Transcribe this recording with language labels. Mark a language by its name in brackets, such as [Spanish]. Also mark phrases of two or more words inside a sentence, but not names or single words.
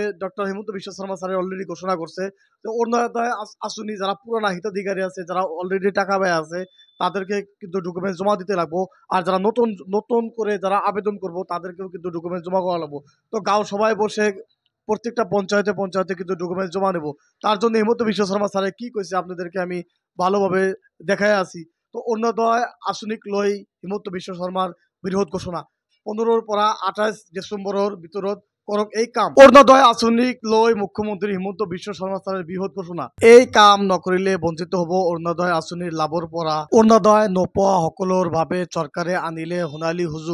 [Bangla] ডক্টর হিমন্ত বিশ্ব শর্মা স্যার অলরেডি ঘোষণা করছে। তো অরুণোদয় আসনি যারা পুরানা হিতাধিকারী আছে, যারা অলরেডি টাকা ব্যয় আছে, তাদেরকে কিন্তু ডকুমেন্ট জমা দিতে লাগবো। আর যারা নতুন নতুন করে যারা আবেদন করবো তাদেরকেও কিন্তু ডকুমেন্ট জমা করা লাগবো। তো গাঁও সবাই বসে প্রত্যেকটা পঞ্চায়েতে পঞ্চায়েতে কিন্তু ডকুমেন্ট জমা নেব। তার জন্য হিমন্ত বিশ্ব শর্মা স্যারে কি কইছে আপনাদেরকে আমি ভালোভাবে দেখায় আছি। [Assamese] তো অরুণোদয় আসনিক লই হিমন্ত বিশ্ব শর্মার বৃহৎ ঘোষণা 15-ৰ পৰা 28 ডিচেম্বৰৰ ভিতৰত কৰক এই কাম। অৰুণোদয় আঁচনিক লৈ মুখ্যমন্ত্ৰী হিমন্ত বিশ্ব শৰ্মা ছাৰে বৃহৎ ঘোষণা। এই কাম নকৰিলে বঞ্চিত হ'ব অৰুণোদয় আঁচনিৰ লাভৰ পৰা। অৰুণোদয় নোপোৱা সকলৰ বাবে চৰকাৰে আনিলে সোণালী সুযোগ।